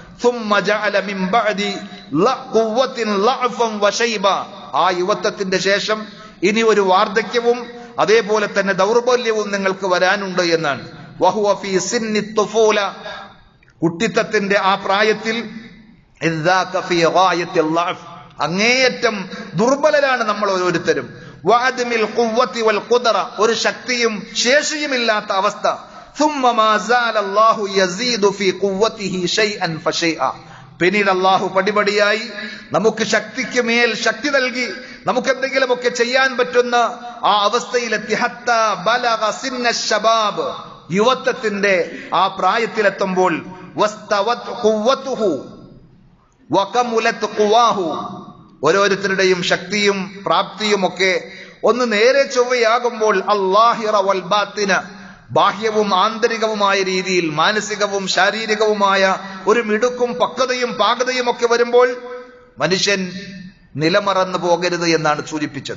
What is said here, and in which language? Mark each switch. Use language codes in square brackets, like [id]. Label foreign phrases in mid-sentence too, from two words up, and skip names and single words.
[ml] ആ യുവത്വത്തിന്റെ ശേഷം ഇനി ഒരു വാർദ്ധക്യവും അതേപോലെ തന്നെ ദൗർബല്യവും നിങ്ങൾക്ക് വരാനുണ്ട് എന്നാണ്. കുട്ടിത്തത്തിന്റെ ആ പ്രായത്തിൽ അങ്ങേയറ്റം ദുർബലരാണ് നമ്മൾ ഓരോരുത്തരും. [ar] وعدم القوة والقدرة, [ml] ഒരു ശക്തിയും ശേഷിയുമില്ലാത്ത അവസ്ഥ. [ar] ثم ما زال الله يزيد في قوته شيئا فشيئا, [ml] പിന്നീട് അള്ളാഹു പടിപടിയായി നമുക്ക് ശക്തിക്ക് മേൽ ശക്തി നൽകി നമുക്ക് എന്തെങ്കിലുമൊക്കെ ചെയ്യാൻ പറ്റുന്ന ആ അവസ്ഥയിലെത്തി. [ar] حتى بلغ سن الشباب, [ml] യുവത്വത്തിന്റെ ആ പ്രായത്തിലെത്തുമ്പോൾ [ar] واستوت قوته وكملت قواه, [ml] ഓരോരുത്തരുടെയും ശക്തിയും പ്രാപ്തിയും ഒക്കെ ഒന്ന് നേരെ ചൊവ്വയാകുമ്പോൾ [ar] الظاهرة والباطنة, [ml] ബാഹ്യവും ആന്തരികവുമായ രീതിയിൽ മാനസികവും ശാരീരികവുമായ ഒരു മിടുക്കും പക്വതയും പാകതയും ഒക്കെ വരുമ്പോൾ മനുഷ്യൻ നിലമറന്നു പോകരുത് എന്നാണ് സൂചിപ്പിച്ചത്.